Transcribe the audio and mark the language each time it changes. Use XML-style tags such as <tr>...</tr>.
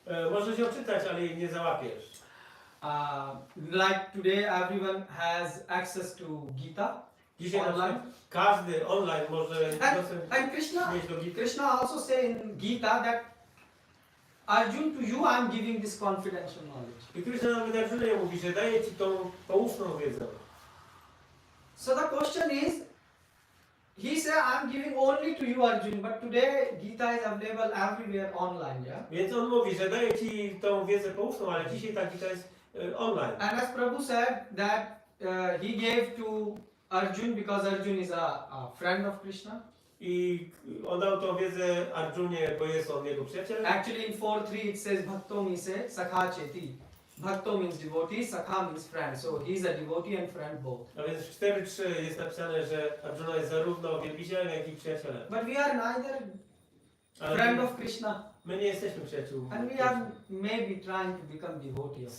<pl>Możesz ją czytać, ale jej nie załapiesz.</pl> <en>Like today, everyone has access to Gita</en> <pl>Dzisiaj na</pl> <en>online.</en> <pl>przykład każdy online może dostęp</pl> <en>And Krishna,</en> <pl>mieć do Gity.</pl> <en>Krishna also say in Gita that Arjun, to you I am giving this confidential knowledge.</en> <pl>I Krishna nawet Arjunie mówi, że daje ci tą poufną wiedzę.</pl> <en>So the question is, he said I'm giving only to you Arjun, but today Gita is available everywhere online, yeah?</en> <pl>Więc on mówi, że daje ci tą wiedzę poufną, ale dzisiaj ta Gita jest online.</pl> <en>And as Prabhu said that he gave to Arjun because Arjun is a friend of Krishna.</en> <pl>I on dał tą wiedzę Arjunie, bo jest on jego przyjacielem.</pl> <en>Actually in 4.3 it says</en> <sa>Bhakto mi se sakha cheti.</sa> <en>Bhakto means devotee, sakha means friend. So he is a devotee and friend both.</en> <pl>A więc w 4.3 jest napisane, że Arjuna jest zarówno wielbicielem, jak i przyjacielem.</pl> <en>But we are neither</en> <pl>Ale</pl> <en>friend of Krishna</en> <pl>my nie jesteśmy przyjaciółmi.</pl> <en>and we are maybe trying to become devotee of Krishna.</en>